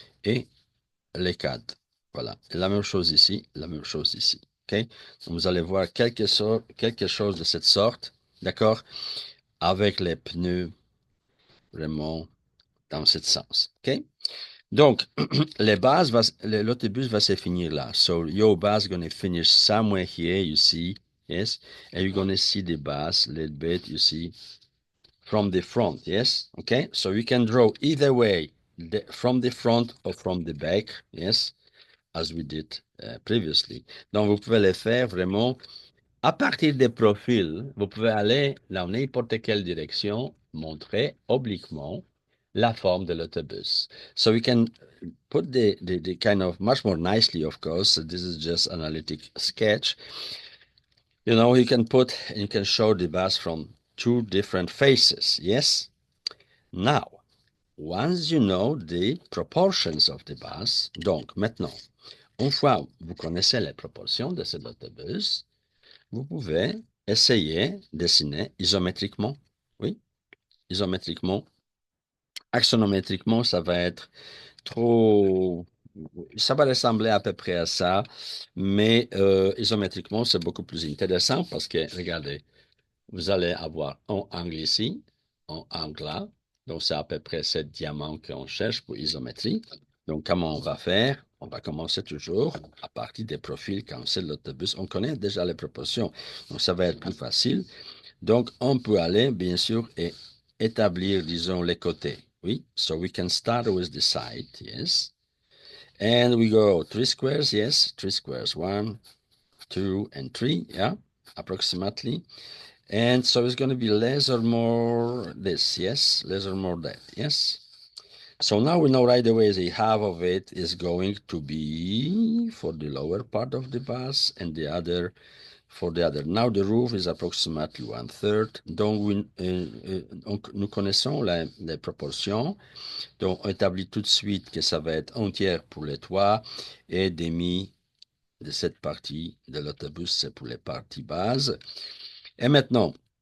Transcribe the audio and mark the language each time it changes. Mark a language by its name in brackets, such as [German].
[French] Et les cadres, voilà. Et la même chose ici, la même chose ici, ok? Donc, vous allez voir quelque chose de cette sorte, d'accord? Avec les pneus vraiment dans ce sens, ok? Donc, l'autobus va se finir là. [English] So your bus is going to finish somewhere here, you see, yes? And you're going to see the bus a little bit, you see, from the front, yes? Okay, so you can draw either way, from the front or from the back, yes? As we did previously. [French] Donc, vous pouvez le faire vraiment à partir des profils. Vous pouvez aller dans n'importe quelle direction, montrer obliquement la forme de l'autobus. [English] So we can put the kind of much more nicely, of course. This is just analytic sketch. You know, you can show the bus from two different faces. Yes. Now, once you know the proportions of the bus, [French] donc maintenant, une fois vous connaissez les proportions de cet autobus, vous pouvez essayer de dessiner isométriquement. Oui, isométriquement. Axonométriquement, ça va être trop. Ça va ressembler à peu près à ça, mais isométriquement, c'est beaucoup plus intéressant parce que, regardez, vous allez avoir un angle ici, un angle là. Donc, c'est à peu près ce diamant qu'on cherche pour isométrie. Donc, comment on va faire? On va commencer toujours à partir des profils quand c'est l'autobus. On connaît déjà les proportions, donc ça va être plus facile. Donc, on peut aller, bien sûr, et établir, disons, les côtés. [English] Oui, so we can start with the side, yes. And we go three squares, yes, three squares, one, two, and three, yeah, approximately. And so it's going to be less or more this, yes, less or more that, yes. So now we know right away the half of it is going to be for the lower part of the bus and the other for the other. Now the roof is approximately 1/3. [French] Donc, nous connaissons les proportions. Donc, on établit tout de suite que ça va être un tiers pour les toits et demi de cette partie de l'autobus, c'est pour les parties bases. Et maintenant,